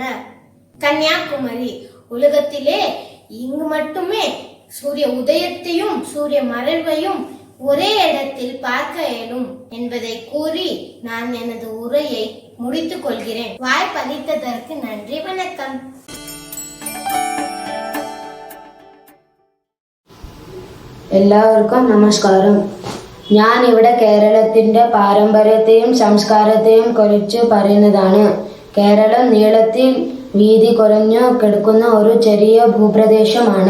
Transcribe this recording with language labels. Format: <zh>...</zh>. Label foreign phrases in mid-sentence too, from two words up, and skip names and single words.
<ta>கன்னியாகுமரி உலகத்திலே இங்கு மட்டுமே சூரிய உதயத்தையும் சூரிய மறைவையும் ஒரே இடத்தில் பார்க்க இயலும் என்பதை கூறி நான் எனது உரையை முடித்துக் கொள்கிறேன். வாய்ப்பளித்ததற்கு நன்றி. வணக்கம்.</ta> <ml>എല്ലാവർക്കും നമസ്കാരം. ഞാൻ ഇവിടെ കേരളത്തിന്റെ പാരമ്പര്യത്തെയും സംസ്കാരത്തെയും കുറിച്ച് പറയുന്നതാണ്. കേരളം നീളത്തിൽ വീതി കുറഞ്ഞു കിടക്കുന്ന ഒരു ചെറിയ ഭൂപ്രദേശമാണ്.</ml>